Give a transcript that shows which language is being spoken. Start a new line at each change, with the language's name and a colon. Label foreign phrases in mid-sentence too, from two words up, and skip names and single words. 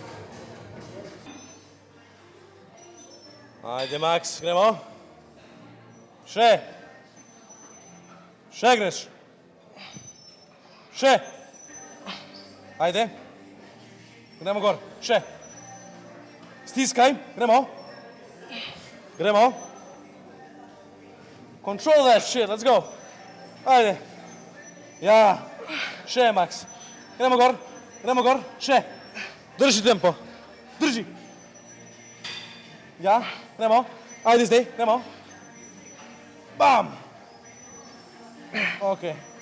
Slovenian: Ajde, Max, gremo. Še. Še greš. Še. Ajde. Gremo gor. Še. Stiskaj. Gremo. Gremo.
English: Control that shit. Let's go.
Slovenian: Ajde. Ja. Še, Max. Gremo gor. Gremo gor. Še. Drži tempo. Drži. Ja, gremo. Ajde zdaj, gremo. Bam! Ok.